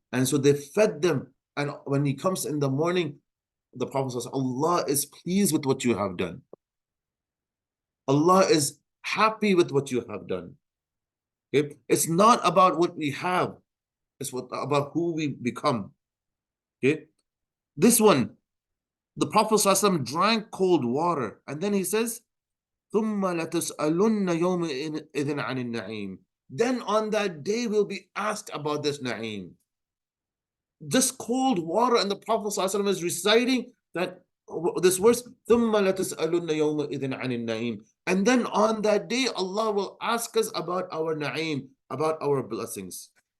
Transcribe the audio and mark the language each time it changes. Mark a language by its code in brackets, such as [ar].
[en] And so they fed them. And when he comes in the morning, the Prophet says, Allah is pleased with what you have done. Allah is happy with what you have done. Okay? It's not about what we have. It's about who we become. Okay? This one, the Prophet ﷺ drank cold water. And then he says, [ar] ثُمَّ لَتُسْأَلُنَّ يَوْمَئِذٍ عَنِ النَّعِيمِ. [en] Then on that day we'll be asked about this na'im. Just cold water, and the Prophet ﷺ is reciting that this verse, [ar] ثُمَّ لَتُسْأَلُنَّ يَوْمَئِذٍ عَنِ النَّعِيمِ. [en] And then on that day, Allah will ask us about our na'im, about our blessings.